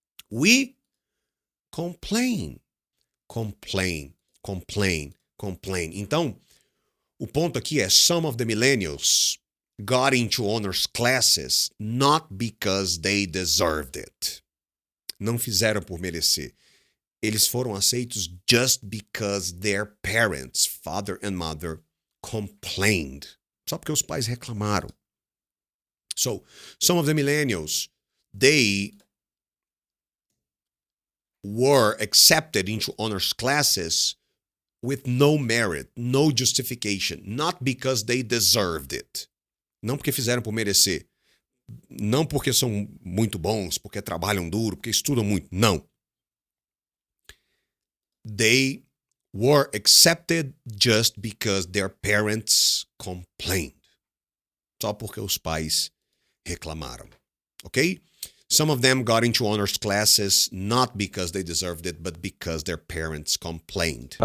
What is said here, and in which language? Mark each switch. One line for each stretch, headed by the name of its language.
English: We complain. Complain. Complain. Complain.
Portuguese: Então, o ponto aqui é
English: some of the millennials got into honors classes not because they deserved it.
Portuguese: Não fizeram por merecer. Eles foram aceitos
English: just because their parents, father and mother, complained.
Portuguese: Só porque os pais reclamaram.
English: So, some of the millennials, they were accepted into honors classes with no merit, no justification, not because they deserved it.
Portuguese: Não porque fizeram por merecer. Não porque são muito bons, porque trabalham duro, porque estudam muito. Não.
English: They were accepted just because their parents complained.
Portuguese: Só porque os pais reclamaram.
English: Ok? Some of them got into honors classes not because they deserved it, but because their parents complained.